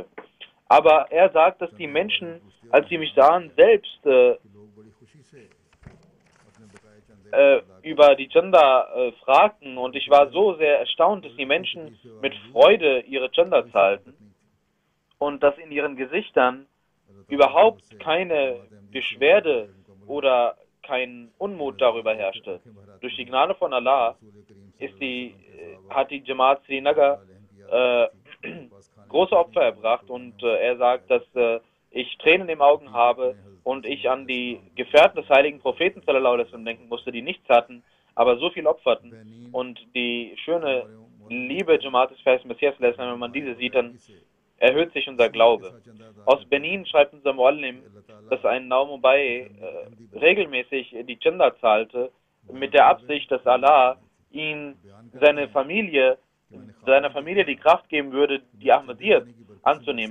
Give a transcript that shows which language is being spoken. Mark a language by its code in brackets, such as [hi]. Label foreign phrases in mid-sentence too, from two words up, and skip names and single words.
[de] Aber er sagt, dass die Menschen, als sie mich sahen, selbst über die Chanda fragten und ich war so sehr erstaunt, dass die Menschen mit Freude ihre Chanda zahlten und dass in ihren Gesichtern überhaupt keine Beschwerde oder kein Unmut darüber herrschte. Durch die Gnade von Allah hat die Jamaat Srinagar große Opfer erbracht und er sagt, dass ich Tränen im Augen habe und ich an die Gefährten des heiligen Propheten [ar] صلى الله عليه وسلم [de] denken musste, die nichts hatten, aber so viel opferten. Und die schöne Liebe Jamaat des Vers Messias, wenn man diese sieht, dann erhöht sich unser Glaube. Aus Benin schreibt unser Muallim, dass ein Naumubai regelmäßig die Chanda zahlte, mit der Absicht, dass Allah seiner Familie die Kraft geben würde, die Ahmadiyyat anzunehmen.